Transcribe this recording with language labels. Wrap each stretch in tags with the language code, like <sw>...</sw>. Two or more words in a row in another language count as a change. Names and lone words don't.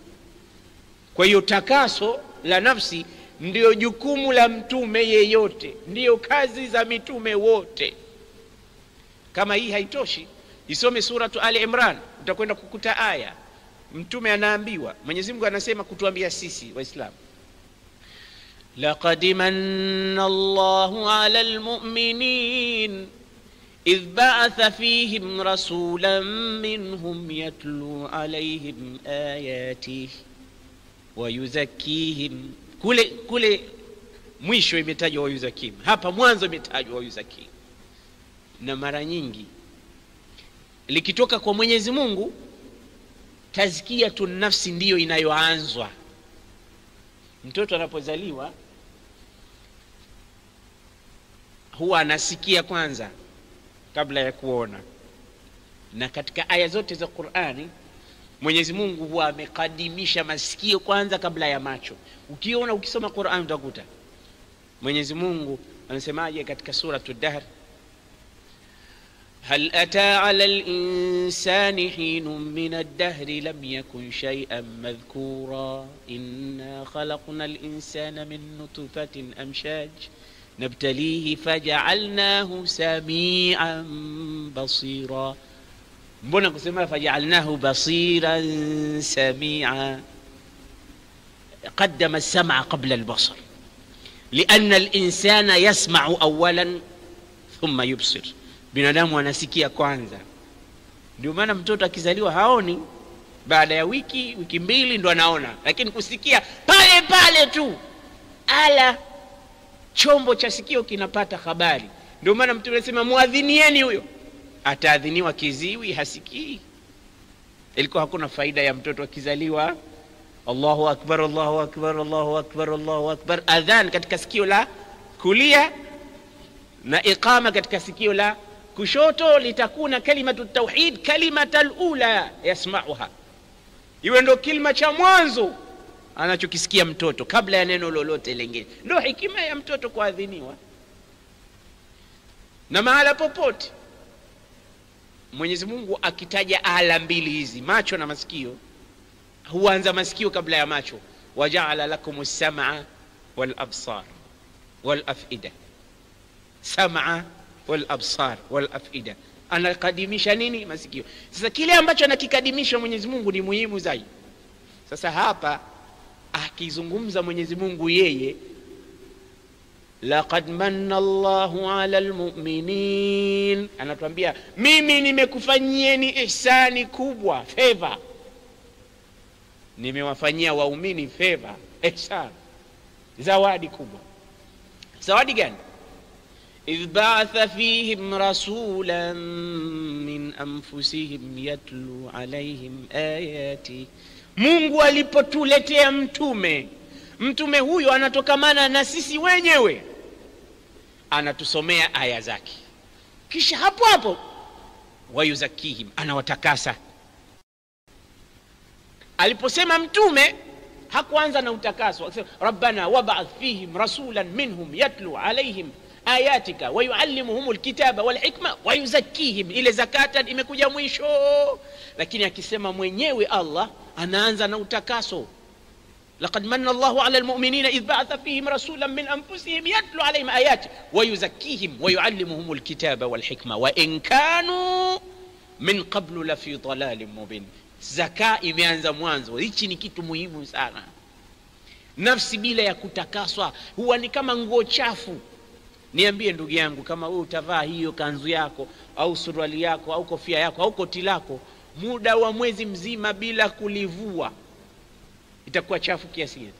<sw>Kwa hiyo takaso la nafsi ndio jukumu la mtume yeyote, ndio kazi za mitume wote. Kama hii haitoshi, isome suratu Ali Imran, utakwenda kukuta aya mtume anaambiwa, Mwenyezi Mungu anasema kutuambia sisi Waislamu,</sw> <ar>لقد من الله على المؤمنين إذ بعث فيهم رسولا منهم يتلو عليهم آياته ويزكيهم.</ar> <sw>Kule mwisho imetajwa</sw> <ar>ويزكيهم,</ar> <sw>hapa mwanzo imetajwa</sw> <ar>ويزكيهم.</ar> <sw>Na mara nyingi likitoka kwa Mwenyezi Mungu,</sw> <ar>تزكية النفس</ar> <sw>ndiyo inayoanzwa. Mtoto anapozaliwa huwa anasikia kwanza kabla ya kuona, na katika aya zote za Qur'ani Mwenyezi Mungu huwa amekadimisha masikio kwanza kabla ya macho. Ukiona ukisoma Qur'an utakuta Mwenyezi Mungu anasemaje katika suratu Dahr,</sw> <ar>هل أتى على الإنسان حين من الدهر لم يكن شيئا مذكورا إنا خلقنا الإنسان من نطفة أمشاج نبتليه فجعلناه سميعا بصيرا.</ar> <sw>mbona kusema</sw> <ar>فجعلناه بصيرا سميعا؟ قدم السمع قبل البصر لأن الإنسان يسمع أولا ثم يبصر.</ar> <sw>Binadamu anasikia kwanza. Ndio maana mtoto akizaliwa haoni, baada ya wiki mbili ndo anaona, lakini kusikia pale pale tu, ala chombo cha sikio kinapata habari. Ndio maana mtume anasema muadhinieni huyo, ataadhiniwa kiziwi hasikii. Ilikuwa hakuna faida ya mtoto akizaliwa</sw> <ar>الله أكبر الله أكبر الله أكبر الله أكبر</ar> <sw>Allahu akbar Allahu akbar, adhan katika sikio la kulia na iqama katika sikio la kushoto, litakuna</sw> <ar>كلمة التوحيد الكلمة الأولى يسمعها,</ar> <sw>iwe ndo kilima cha mwanzo anachokisikia mtoto kabla ya neno lolote lingine. Ndio hikima ya mtoto kuadhiniwa. Na mahala popote Mwenyezi Mungu akitaja ala mbili hizi, macho na masikio, huanza masikio kabla ya macho.</sw> <ar>وجعل لكم السمع والأبصار والأفئدة. السمع والأبصار والأفئدة,</ar> <sw>anakadimisha nini? Masikio. Sasa kile ambacho anakikadimisha Mwenyezi Mungu ni muhimu zaidi. Sasa hapa akizungumza Mwenyezi Mungu yeye,</sw> <ar>لقد من الله على المؤمنين,</ar> <sw>anatuambia mimi nimekufanyieni ihsani kubwa, favor. Nimewafanyia waumini favor, ihsan, zawadi kubwa. Zawadi gani?</sw> <ar>إذ بعث فيهم رسولا من أنفسهم يتلو عليهم آياته.</ar> <sw>Mungu alipotuletea mtume huyo anatokamana na sisi wenyewe, anatusomea aya zake, kisha hapo wayuzakihim, anawatakasa. Aliposema mtume hakuanza na utakaso, akasema</sw> <ar>ربنا وابعث فيهم رسولا منهم يتلو عليهم آياتك ويعلمهم الكتاب والحكمة ويزكيهم.</ar> <sw>Ile zakata imekuja mwisho, lakini akisema mwenyewe Allah anaanza na utakaso.</sw> <ar>لقد من الله على المؤمنين إذ بعث فيهم رسولا من أنفسهم يتلو عليهم آياته ويزكيهم ويعلمهم الكتاب والحكمة وإن كانوا من قبل لفي ضلال مبين.</ar> <sw>Zaka imeanza mwanzo. Hichi ni kitu muhimu sana. Nafsi bila ya kutakaswa huwa ni kama nguo chafu. Niambie ndugu yangu, kama wewe utavaa hiyo kanzu yako au suruali yako au kofia yako au koti lako muda wa mwezi mzima bila kulivua, itakuwa chafu kiasi gani?</sw>